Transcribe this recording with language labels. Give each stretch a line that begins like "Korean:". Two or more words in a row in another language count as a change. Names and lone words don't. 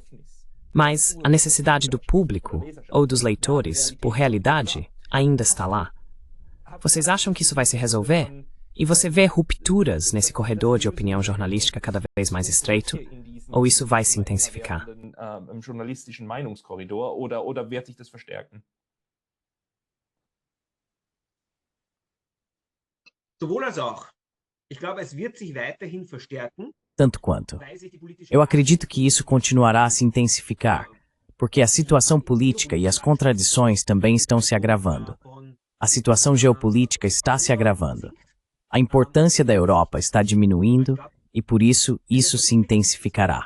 Portuguese: Mas a necessidade do público, ou dos leitores, por realidade, ainda está lá. Vocês acham que isso vai se resolver? E você vê rupturas nesse corredor de opinião jornalística cada vez mais estreito? Ou isso vai se intensificar?
German: Sowohl als auch. Ich glaube, es wird sich weiterhin verstärken.
Portuguese: Tanto quanto. Eu acredito que isso continuará a se intensificar, porque a situação política e as contradições também estão se agravando. A situação geopolítica está se agravando. A importância da Europa está diminuindo e, por isso, isso se intensificará.